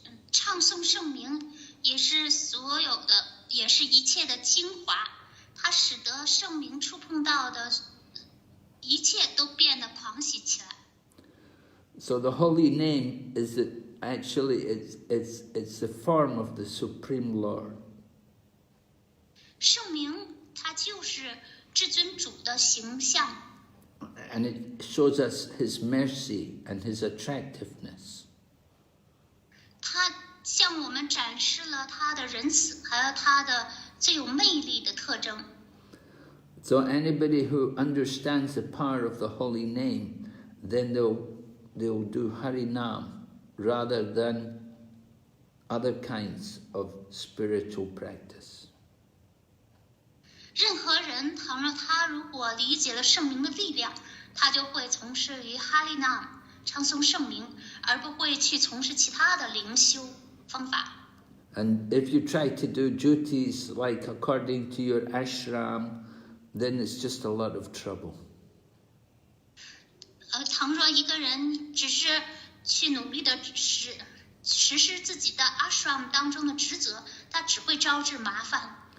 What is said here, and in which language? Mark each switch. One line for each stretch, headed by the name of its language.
Chinese: 唱诵圣名也是所有的，也是一切的精华，它使得圣名触碰到的一切都变得狂喜起来。
English: So the holy name is actually it's the form of the Supreme Lord.
Chinese: 圣名它就是至尊主的形象。
English: And it shows us His mercy and His attractiveness.
Chinese: 它向我们展示了他的仁慈，还有他的最有魅力的特征。
English: So anybody who understands the power of the holy name, then they'll do Harinam rather than other kinds of spiritual practice.
Chinese: 任何人，倘若他如果理解了圣名的力量，他就会从事于哈利纳唱诵圣名，而不会去从事其他的灵修方法。
English: And if you try to do duties like according to your ashram, then it's just a lot of trouble.
Chinese: 倘若一个人只是去努力的实施自己的 ashram 当中的职责，他只会招致麻烦。